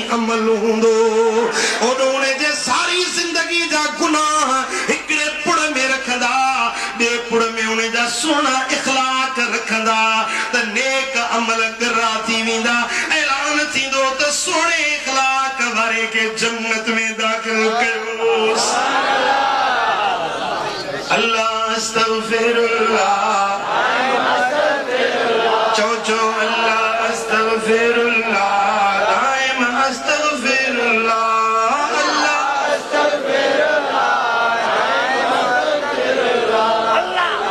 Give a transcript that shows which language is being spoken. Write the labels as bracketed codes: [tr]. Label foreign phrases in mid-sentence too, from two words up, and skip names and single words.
[sd] अमल हूंदो ओॾोणे जे सारी ज़िंदगी जा गुनाह हिकड़े पुड़ में रखंदा ॿिए पुड़ में उन जा सुहिणा इखलाक रखंदा त नेक अमल गर्रा थी वेंदा ऐलान थींदो त सुहिणे इखलाक वारे के जन्नत में दाख़िल कयोसि [ar] الله أستغفرالله [sd] चो चो [ar] الله أستغفرالله دائم أستغفرالله الله أستغفرالله دائم أستغفرالله الله अस्तगफिरुल्लाह दाइम अस्तगफिरुल्लाह अल्लाह